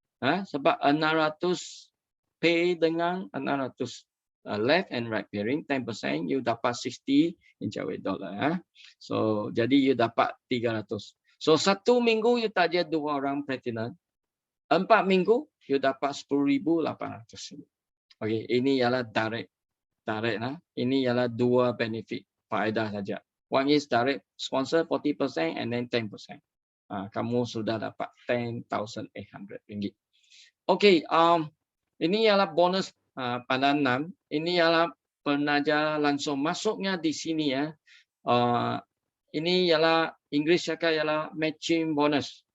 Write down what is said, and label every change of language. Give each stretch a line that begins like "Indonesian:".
Malay: Sebab
English: 600 pay
Malay: dengan
English: 600 left and right pairing 10%, you
Malay: dapat
English: 60 incawe dolar.
Malay: So jadi you dapat 300. So 1 minggu you taja 2 orang platinum. 4 minggu you dapat 10,800. Okey, ini ialah direct lah. Ini ialah 2 benefit faedah saja.
English: One is direct sponsor 40% and then 10%.
Malay: Kamu sudah dapat 10,800 ringgit. Okey, ini ialah bonus pada 6. Ini ialah penaja langsung masuknya di sini ya. Ini ialah Inggeris cakap ialah matching bonus.